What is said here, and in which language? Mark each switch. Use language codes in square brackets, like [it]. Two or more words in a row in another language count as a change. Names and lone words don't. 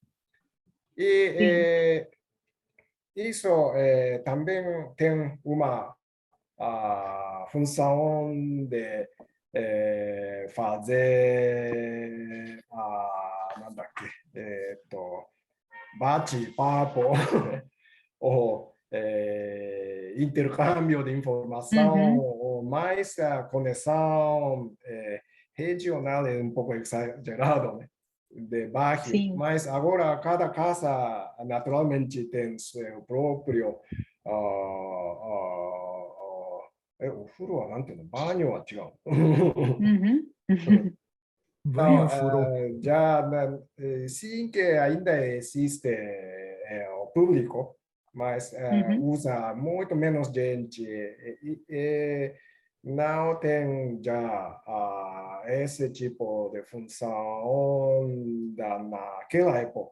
[pt] E isso também tem uma função de fazer bate-papo ou intercâmbio de informação, ou mais conexão regional é pouco exagerado, né? De bairro, mas agora cada casa naturalmente tem seu próprio o furo [ja] はなんていうの、banhoは違う。 [pt] Banho furo. Já sim que ainda existe o público, mas usa muito menos gente e não tem já esse tipo de função naquela época.